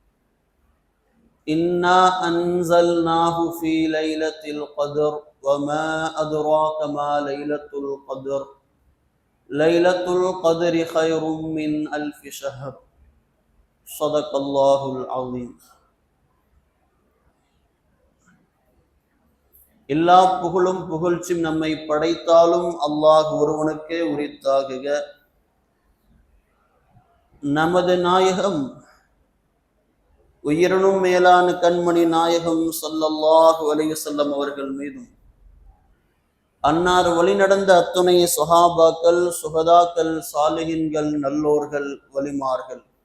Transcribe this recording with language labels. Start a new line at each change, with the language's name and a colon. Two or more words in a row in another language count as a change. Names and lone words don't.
Arabic: إنا أنزلناه في ليلة القدر وما أدراك ما ليلة القدر. ليلة القدر خير من ألف شهر. صدق الله العظيم.
Tamil: எல்லா புகழும் புகழ்ச்சியும் நம்மை படைத்தாலும் அல்லாஹ் ஒருவனுக்கே உரித்தாகுக. நமது நாயகம் உயிரினும் மேலான கண்மணி நாயகம்
Arabic: صلى الله عليه وسلم
Tamil: அவர்கள் மீதும் அன்னார் வழி நடந்த அத்துணை சுஹாபாக்கள், சுஹதாக்கள், சாலிஹின்கள், நல்லோர்கள், வலிமார்கள்,